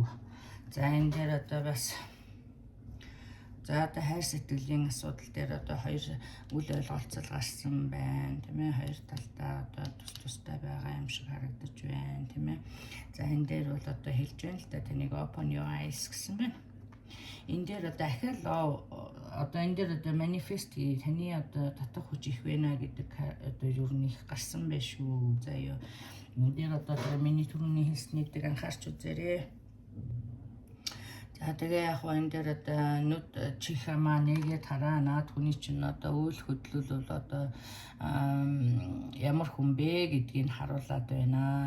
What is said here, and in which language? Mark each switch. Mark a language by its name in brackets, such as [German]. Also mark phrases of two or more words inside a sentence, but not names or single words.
[Mongolian] За энэ дээр одоо бас за одоо хайр сэтгэлийн асуудал дээр одоо хоёр үл ойлголцол гарсан байна тийм ээ. Хоёр талдаа одоо тустай байгаа юм шиг харагдаж байна тийм ээ. За энэ дээр бол одоо хэлж байна л да таныг [English] open your eyes [Mongolian] гэсэн байна. энэ дээр дахиад одоо энэ дээр одоо манифест таны одоо татах хүч их байна гэдэг одоо юу нэг гарсан байх шүү. Заяа. Энэ дээр одоо миний түрүүний хэлснийг дээр анхаарч үзээрэй. За тэгээ яг энэ дээр одоо нүд чихамаа нэгээд хараа наад хүний чинь одоо үйл хөдлөл бол одоо ямар хүн бэ гэдгийг харуулад байна.